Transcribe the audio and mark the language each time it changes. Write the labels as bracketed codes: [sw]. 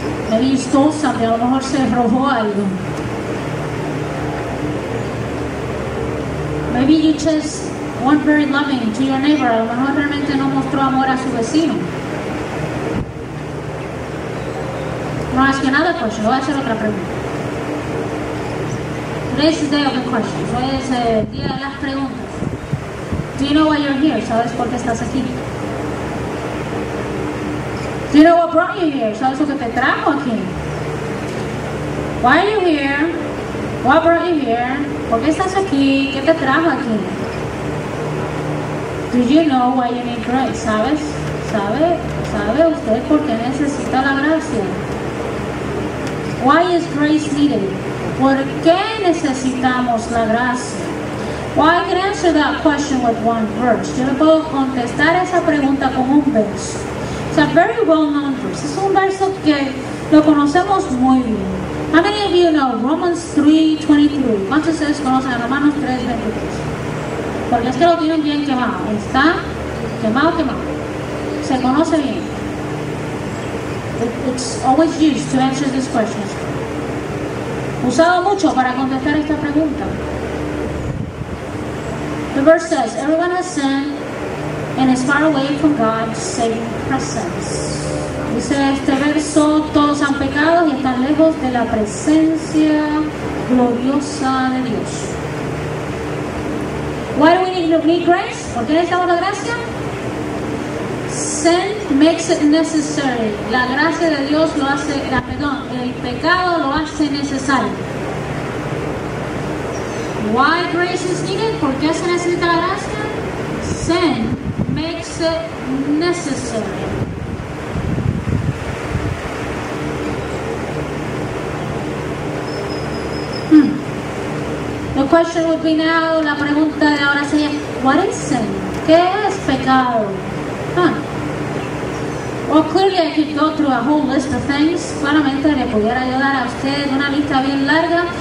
[en] Maybe you stole something. [es] A lo mejor se robó algo. [en] Maybe you just weren't very loving to your neighbor. [es] A lo mejor realmente no mostró amor a su vecino. [en] No ask you another question. [es] Voy a hacer otra pregunta. [en] Today's the day of the questions. [es] Hoy es el día de las preguntas. [en] Do you know why you're here? [es] ¿Sabes por qué estás aquí? [en] Do you know what brought you here? [es] ¿Sabes lo que te trajo aquí? [en] Why are you here? What brought you here? [es] ¿Por qué estás aquí? ¿Qué te trajo aquí? [en] Do you know why you need grace? [es] ¿Sabes? ¿Sabe usted por qué necesita la gracia? [en] Why is grace needed? [es] ¿Por qué necesitamos la gracia? [en] Well, I can answer that question with one verse. [es] Yo le puedo contestar esa pregunta con un verso. [en] It's a very well-known verse. [es] Es un verso que lo conocemos muy bien. [en] How many of you know Romans 3:23? [es] ¿Cuántos de ustedes conocen a Romanos 3:23? Porque es que lo tienen bien quemado. Está quemado. Se conoce bien. [en] It's always used to answer this question. [es] Usado mucho para contestar esta pregunta. [en] The verse says, everyone has sinned and is far away from God's saving presence. [es] Dice este verso, todos han pecado y están lejos de la presencia gloriosa de Dios. [en] Why do we need grace? [es] ¿Por qué necesitamos la gracia? [en] Sin makes it necessary. [es] La gracia de Dios lo hace, el pecado lo hace necesario. [en] Why grace is needed? [es] ¿Por qué se necesita la gracia? [en] Sin makes it necessary. The question would be now, [es] la pregunta de ahora sería, [en] what is sin? [es] ¿Qué es pecado? [en] Well, clearly I could go through a whole list of things. [es] Claramente le pudiera ayudar a usted una lista bien larga.